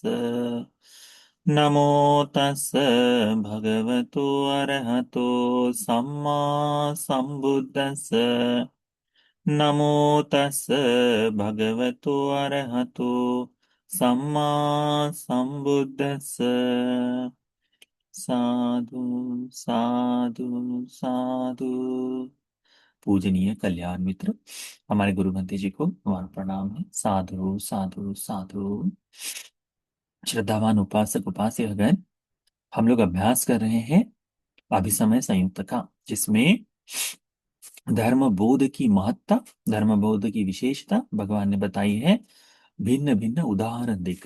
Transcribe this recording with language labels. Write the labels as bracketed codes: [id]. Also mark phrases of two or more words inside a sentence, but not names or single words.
[pi] नमो तस् भगवतो अरहतो सम्मा संबुद्धस्स। नमो तस् भगवतो अरहतो सम्मा संबुद्धस्स। साधु साधु साधु। [hi] पूजनीय कल्याण मित्र, हमारे गुरु भंते जी को हमारा प्रणाम है। [pi] साधु साधु साधु। [hi] श्रद्धावान उपासक उपास्यगण, हम लोग अभ्यास कर रहे हैं अभिसमय संयुक्त का, जिसमें धर्म बोध की महत्ता, धर्म बोध की विशेषता भगवान ने बताई है भिन्न भिन्न उदाहरण देकर।